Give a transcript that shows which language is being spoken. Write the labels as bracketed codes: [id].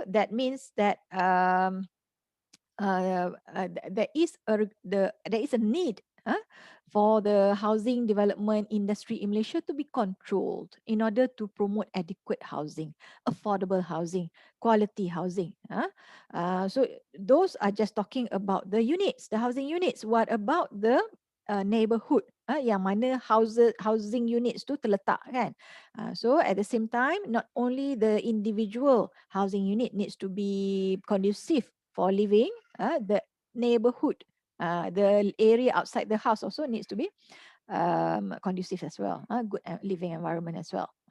[en] That means that there is a need for the housing development industry in Malaysia to be controlled in order to promote adequate housing, affordable housing, quality housing. So those are just talking about the units, the housing units. What about the neighborhood [ms] yang mana [en] housing units [ms] tu terletak kan. [en] So at the same time, not only the individual housing unit needs to be conducive for living, the neighborhood, the area outside the house also needs to be conducive as well, good living environment as well.